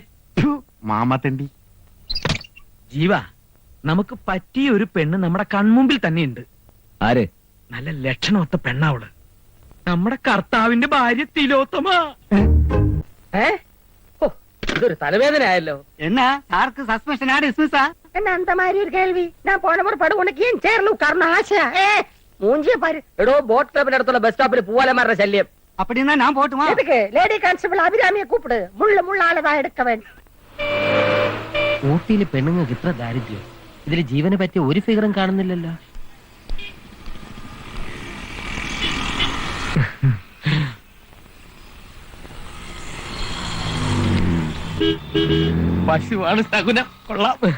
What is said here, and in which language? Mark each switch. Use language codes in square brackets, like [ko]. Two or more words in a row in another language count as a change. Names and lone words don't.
[ml] ഫു, മാമാത്തണ്ടി. ജീവ, നമുക്ക് പറ്റിയ ഒരു പെണ്ണ് നമ്മുടെ കൺമുമ്പിൽ തന്നെയുണ്ട്. ആര്? നല്ല ലക്ഷണമൊത്ത പെണ്ണാവള്. നമ്മുടെ കർത്താവിന്റെ ഭാര്യ തിലോത്തമ. ഇതൊരു തലവേദന ആയല്ലോ. [ta] என்ன சாருக்கு சஸ்பென்ஷனா டிஸ்மிஸா? என்ன அந்த மாதிரி ஒரு கேள்வி? நான் போன முறை படம் உனக்கு ஏன் சேர்ல உட்காரணும் ஆசை? மூஞ்சிய பாரு. [ml] എടോ, [en] boat club [ml] അടുത്തുള്ള [en] bus stop [ml] പൂവാലന്മാരുടെ ശല്യം. [ta] அப்படின்னா நான் போட்டுமா? எதுக்கு? [en] lady constable [ta] அபிராமியை கூப்பிடு. முள்ளாலதான் எடுக்க வேண்டும். [ml] ഊട്ടിയിലെ പെണ്ണുങ്ങൾക്ക് ഇത്ര ദാരിദ്ര്യം. ഇതിൽ ജീവന് പറ്റിയ ഒരു ഫിഗറും കാണുന്നില്ലല്ലോ. പശുവാണ് സകുനം. കൊള്ളാം.